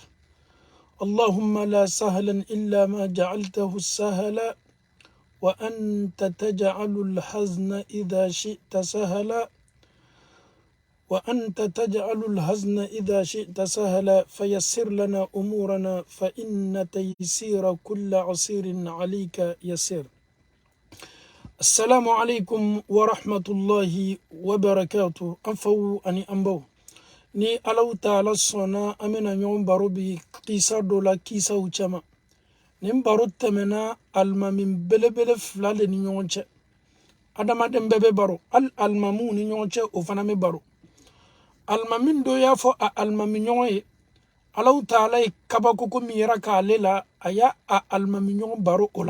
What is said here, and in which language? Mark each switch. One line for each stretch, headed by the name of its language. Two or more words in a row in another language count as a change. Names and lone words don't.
Arabic: اللهم لا سهلا إلا ما جعلته سهلا، وأنت تجعل الحزن إذا شئت سهلا، وأنت تجعل الحزن إذا شئت سهلا. فيسر لنا أمورنا، فإن تيسير كل عسير عليك يسير. السلام عليكم ورحمة الله وبركاته. أنفو أني أنبو
Bambara: ni Allahu Ta'ala sɔnna an bɛna ɲɔgɔn baro bi kisa dɔ la kisaw cɛma. Nin baro tɛmɛna alimami belebele fila de ni ɲɔgɔn cɛ. Adamaden bɛɛ bɛ baro, hali alimamuw ni ɲɔgɔn cɛ o fana bɛ baro. Alimami dɔ y'a fɔ a alimami ɲɔgɔn ye, Allahu Ta'ala ye kabakoko min yira k'ale la, a y'a alimami ɲɔgɔn baro o la.